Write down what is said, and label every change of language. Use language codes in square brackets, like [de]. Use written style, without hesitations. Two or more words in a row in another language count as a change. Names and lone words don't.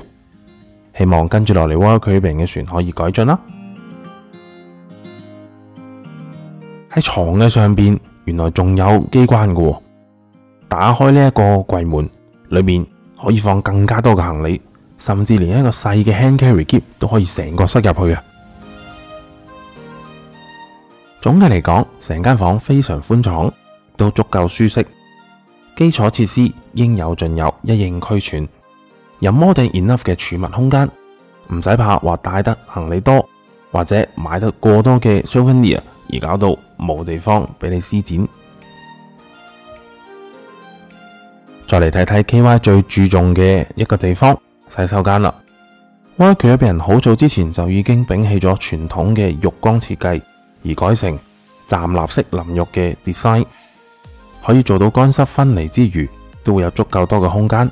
[yue] 希望跟住落嚟 Royal Caribbean 嘅船可以改進啦。喺床嘅上邊原來仲有機關嘅喎，打開呢一個櫃門，裏面可以放更加多嘅行李，甚至連一個細嘅 [en] hand carry kit [yue] 都可以成個塞入去啊！總嘅嚟講，成間房非常寬敞，都足夠舒適，基礎設施應有盡有，一應俱全，有 [en] more than enough [yue] 嘅儲物空間，唔使怕話帶得行李多，或者買得過多嘅 souvenir 而搞到冇地方俾你施展。再嚟睇睇 KY 最注重嘅一個地方，洗手間啦。Royal Caribbean好早之前就已經摒棄咗傳統嘅浴缸設計，而改成站立式淋浴嘅 design， 可以做到乾濕分離之餘，都會有足夠多嘅空間。